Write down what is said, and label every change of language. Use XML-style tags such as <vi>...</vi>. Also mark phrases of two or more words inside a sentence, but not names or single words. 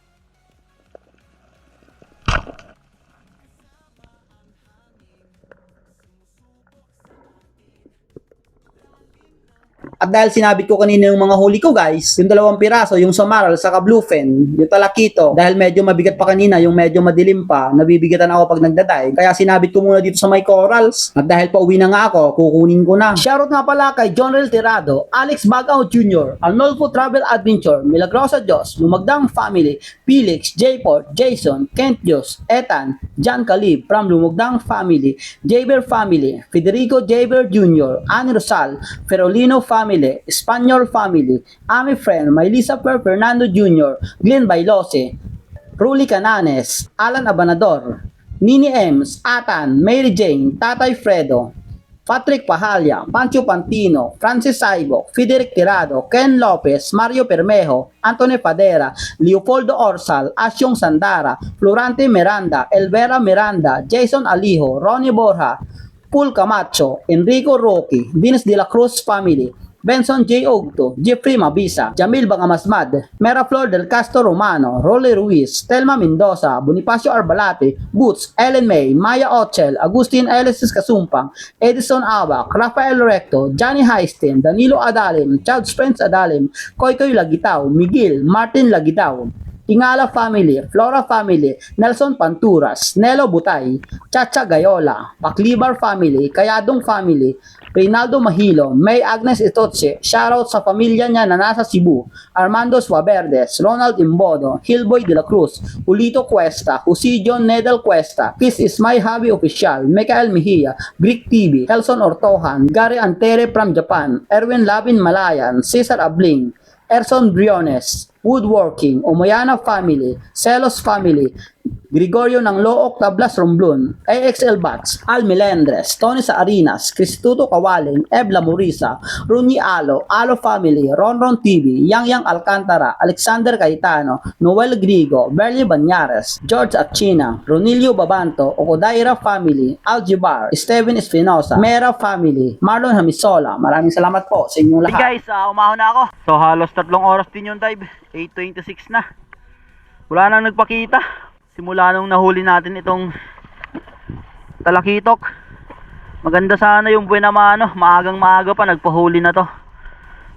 <tl>At dahil sinabit ko kanina yung mga huli ko guys, yung 2 piraso, yung samaral, saka bluefin, yung talakito, dahil medyo mabigat pa kanina, yung medyo madilim pa, nabibigatan ako pag nagdadive, kaya sinabit ko muna dito sa may corals. At dahil pauwi na nga ako, kukunin ko na. Shoutout nga pala kay John Rel Tirado, Alex Bagao Jr., Arnolfo Travel Adventure, Milagrosa Diyos, Lumagdang Family, Felix, Jayport, Jason, Kent Diyos, Ethan, John Calib from Lumagdang Family, Jaber Family, Federico Jaber Jr., Annie Rosal, Ferolino Family, Espanyol Family, Ami Friend, Maylisa Fernando Jr., Glenn Bailose, Ruli Cananes, Alan Abanador, Nini Ems, Atan, Mary Jane, Tatay Fredo, Patrick Pahalya, Pancho Pantino, Francis Saibo, Federic Tirado, Ken Lopez, Mario Permejo, Anthony Padera, Leopoldo Orsal, Asyong Sandara, Florante Miranda, Elvera Miranda, Jason Alijo, Ronnie Borja, Paul Camacho, Enrico Roque, Venus de la Cruz Family, Benson J. Ogto, Jeffrey Mabisa, Jamil Bangamasmad, Mera Flor del Castro Romano, Rolly Ruiz, Telma Mendoza, Bonifacio Arbalate, Boots, Ellen May, Maya Ochel, Agustin Elisis Kasumpang, Edison Abac, Rafael Recto, Johnny Heisten, Danilo Adalim, Chad Spence Adalim, Koykoy Lagitaw, Miguel, Martin Lagitaw, Tingala Family, Flora Family, Nelson Panturas, Nelo Butay, Chacha Gayola, Paclibar Family, Kayadong Family, Reynaldo Mahilo, May Agnes Itoche, shoutout sa pamilya niya na nasa Cebu, Armando Suaverdes, Ronald Imbodo, Hilboy de la Cruz, Ulito Cuesta, Husidio Nedel Cuesta, Kiss is My Hobby Official, Michael Mejia, Greek TV, Helson Ortohan, Gary Antere from Japan, Erwin Labin Malayan, Cesar Abling, Erson Briones, Woodworking, Omoyana Family, Celos Family, Gregorio ng Look Tablas Romblon, AXL Bats, Al Melendres, Tony Saarinas, Cristuto Kawaling, Ebla Morisa, Runi Alo, Alo Family, Ronron TV, Yang Alcantara, Alexander Cayetano, Noel Grigo, Berly Banyares, George Achina, Ronilio Babanto, Okodaira Family, Aljibar, Steven Espinosa, Mera Family, Marlon Hamisola. Maraming salamat po sa inyong lahat. Hey guys, umahon na ako. So halos 3 oras din yung dive. 8:26 na. Wala nang nagpakita. Simula nung nahuli natin itong talakitok. Maganda sana yung buwan naman, maagang maaga pa nagpahuli na to.</tl>